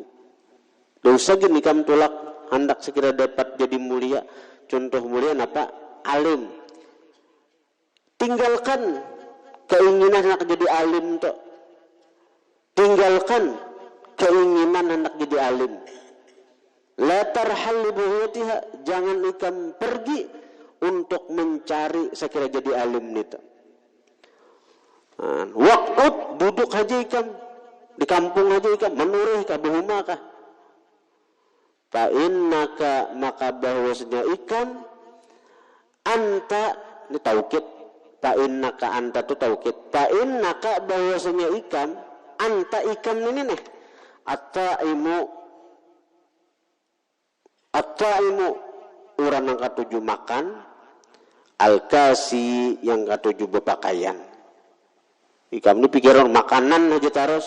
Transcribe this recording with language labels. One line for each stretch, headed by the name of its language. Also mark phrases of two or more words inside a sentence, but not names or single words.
Banjar: Dosa gini kamu tolak, hendak sekira dapat jadi mulia. Contoh mulia apa? Alim. Tinggalkan keinginan hendak jadi alim toh. Tinggalkan keinginan hendak jadi alim.
Arabic: La tarhal li bughyatiha,
Banjar: jangan ikam pergi untuk mencari sekira jadi alim itu. Waktu duduk aja ikam di kampung aja ikam menurih ka behuma kah.
Arabic: Fa innaka,
Banjar: maka bahwasanya ikam, anta, ini taukid.
Arabic: Fa innaka,
Banjar: anta tu taukid.
Arabic: Fa innaka,
Banjar: bahwasanya ikam, anta ikam ini nih. At-ta'imu, orang yang ketujuh makan. Al-kasi yang katujuh berpakaian. Ikam ni pikiran makanan aja terus.